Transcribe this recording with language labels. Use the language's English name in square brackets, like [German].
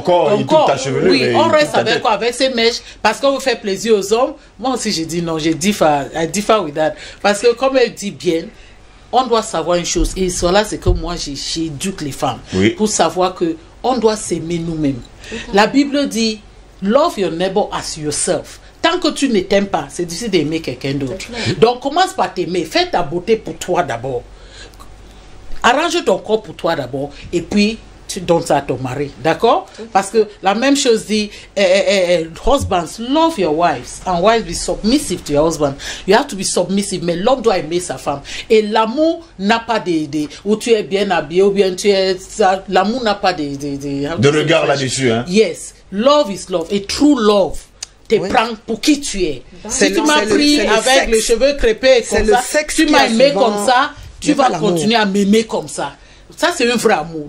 [French] corps et toute ta chevelure. Oui, on reste avec quoi? Avec ces mèches. Parce qu'on veut faire plaisir aux hommes. Moi aussi, j'ai dit non, [English] I differ with that. [French] Parce que comme elle dit bien, on doit savoir une chose. Et cela, c'est que moi, j'éduque les femmes. Pour savoir que on doit s'aimer nous-mêmes. La Bible dit, [English] love your neighbor as yourself. [French] Tant que tu ne t'aimes pas, c'est difficile d'aimer quelqu'un d'autre. Donc, commence par t'aimer. Fais ta beauté pour toi d'abord. Arrange ton corps pour toi d'abord. Et puis, tu donnes ça à ton mari. D'accord? Parce que la même chose dit, [English] husbands, love your wives. And wives, be submissive to your husband. You have to be submissive. [French] Mais l'homme doit aimer sa femme. Et l'amour n'a pas où tu es bien habillé ou bien tu es... L'amour n'a pas de regard là-dessus. Hein? [English] Yes. Love is love. [French] Et [English] true love [French] te prends pour qui tu es. Si tu m'as pris avec les cheveux crépés comme ça, tu m'as aimé comme ça, tu vas continuer à m'aimer comme ça. Ça, c'est un vrai amour.